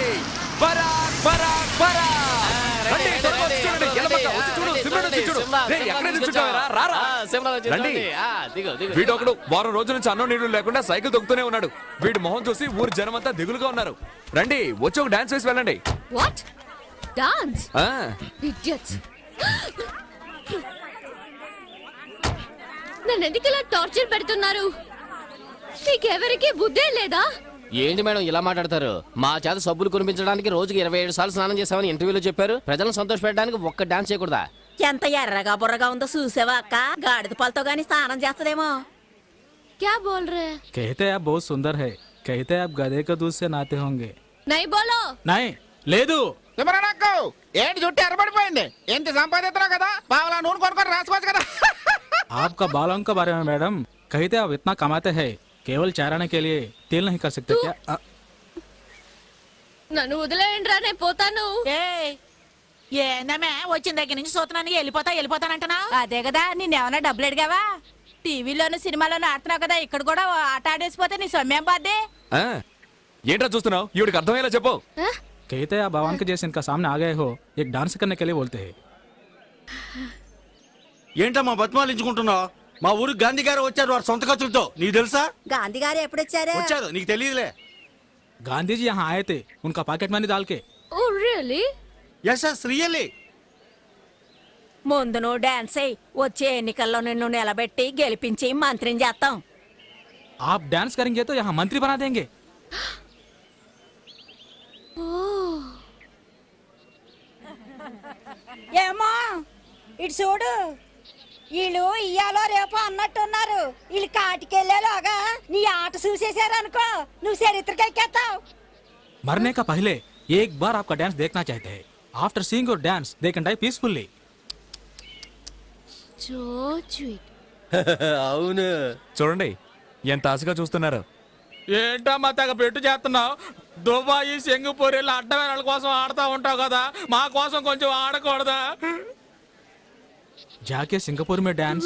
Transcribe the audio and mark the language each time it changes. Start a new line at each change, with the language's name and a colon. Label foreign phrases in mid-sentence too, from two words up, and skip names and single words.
Telugu: పరాక్ పరాక్ పరాక్. రండి, త్వరగా వచ్చి చూడండి. ఎలమక్క, వచ్చి చూడు, సిమ్రన్ వచ్చి చూడు. రేయ్, ఎక్కడ నిల్చుంటావురా? రారా. రండి. వీడొకడు వారం రోజుల నుంచి అన్నం నీళ్లు లేకుండా సైకిల్ తొక్కుతూనే ఉన్నాడు. వీడి మొహం చూసి ఊరి జనమంతా దిగులుగా ఉన్నారు. రండి, వచ్చి ఒక డాన్స్ వేసి వెళ్ళండి.
English: What? Dance? ఆ, Idiots!
Telugu: నన్ను ఎందుకు ఇలా టార్చర్ పెడుతున్నారు మీకెవరికి బుద్ధే లేదా ఏంటి మేడం ఇలా మాట్లాడతారు? మా చేత సబ్బులు కురిపించడానికి రోజుకి 27 సార్లు స్నానం చేసామని ఇంటర్వ్యూలో చెప్పారు. ప్రజలను సంతోష పెట్టడానికి ఒక్క డాన్స్ చేయకూడదా? ఎంత ఎర్రగా బుర్రగా ఉందో చూసావా అక్క గాడిద పాలతో గాని స్నానం చేస్తదేమో
Hindi: क्या बोल रहे हैं कहते हैं आप बहुत सुंदर है, कहते हैं आप गधे का दूध से नहाते होंगे. नहीं बोलो
Telugu: नहीं లేదు. తిమ్మరాకు ఏంటి చుట్టూ ఎర్రబడిపోయింది? ఎంత సంపాదిస్తున్నావు కదా, పావలా నూనె కొనుక్కొని రాసుకోవచ్చు కదా.
Hindi: आपका बालों के बारे में मैडम कहते आप इतना कमाते हैं, केवल चाराने के लिए तेल नहीं कर सकते क्या?
Telugu: నన్ను వదిలేయండి రా నేను పోతాను ఏందమ్మే వచ్చిన దగ్గర నుంచి చూస్తున్నాను వెళ్ళిపోతానంటున్నా అదే కదా నిన్నేమన్నా డబ్బులు అడిగావా టీవీలోను సినిమాలోను ఆడుతున్నావు కదా ఇక్కడ కూడా ఆట ఆడేసిపోతే నీ సొమ్మేం బాద్దే ఆ, ఏంట్రా చూస్తున్నావు? ఈవిడికి అర్థమయ్యేలా చెప్పు.
Hindi: कहते हैं आप भगवान के जैसे इनका सामने आ गए हो, एक डांस करने के लिए बोलते हैं.
Telugu: ఏంటమ్మా బతిమాలించుకుంటున్నావు? మా ఊరు గాంధీ గారు వచ్చారు వారి సొంత ఖర్చులతో. నీకు తెలుసా? గాంధీ గారు ఎప్పుడొచ్చారు వచ్చారు, నీకు తెలియదులే.
Hindi: गांधी जी यहाँ आए थे, उनका पॉकेट मनी डाल के.
English: Oh really Yes yes really.
Telugu: ముందు నువ్వు డాన్స్ అయ్యి వచ్చే ఎన్నికల్లో నిన్ను నిలబెట్టి గెలిపించి మంత్రిని చేస్తాం
Hindi: आप डांस करेंगे तो यहाँ मंत्री बना देंगे.
Telugu: ఏమో ఇటు చూడు వీళ్ళు ఇయ్యాలో రేపు అన్నట్టున్నారు వీళ్ళు కాటికెళ్ళేలాగా నీ ఆట చూసేశారు అనుకో నువ్వు చరిత్రకి ఎక్కేస్తావు
Hindi: मरने का पहले एक बार आपका डांस देखना चाहते हैं.
English: After seeing your dance they can die peacefully. So sweet
Telugu: అవును. చూడండి ఎంత ఆశగా చూస్తున్నారు. ఏంటమ్మా తెగ పెట్టు చేస్తున్నావు? దుబాయ్ సింగపూర్ ఇలా అడ్డమైన వాళ్ళ కోసం ఆడుతూ ఉంటావు కదా, మా కోసం కొంచెం ఆడకూడదా?
Hindi: जाके सिंगापुर में डांस.